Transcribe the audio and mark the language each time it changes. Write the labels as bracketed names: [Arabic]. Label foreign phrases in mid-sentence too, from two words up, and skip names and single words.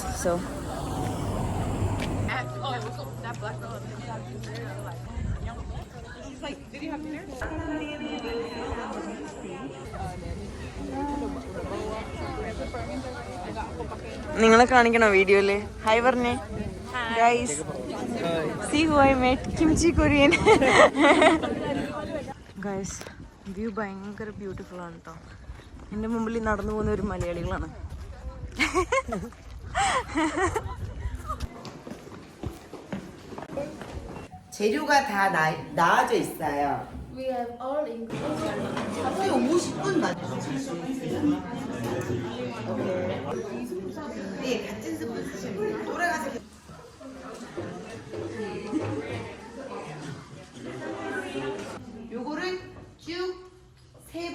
[Malayalam] സോ നിങ്ങളെ കാണിക്കണോ വീഡിയോയില്? ഹായ് പറഞ്ഞേ ഗൈസ്. [English] see who I met, [Malayalam] കിംചി കൊറിയൻ. ഗൈസ്, വ്യൂ ഭയങ്കര ബ്യൂട്ടിഫുൾ ആണ് കേട്ടോ. എൻ്റെ മുമ്പിൽ നടന്നു പോകുന്ന ഒരു മലയാളികളാണ്. [Korean] 재료가 다 나와져 있어요. [English] We have all included. [Korean] 하루에 50분 만드실 수 있어요. 네, 같은 스푼 쓰시면 돼요. 돌아가서. 요거를 쭉 3번.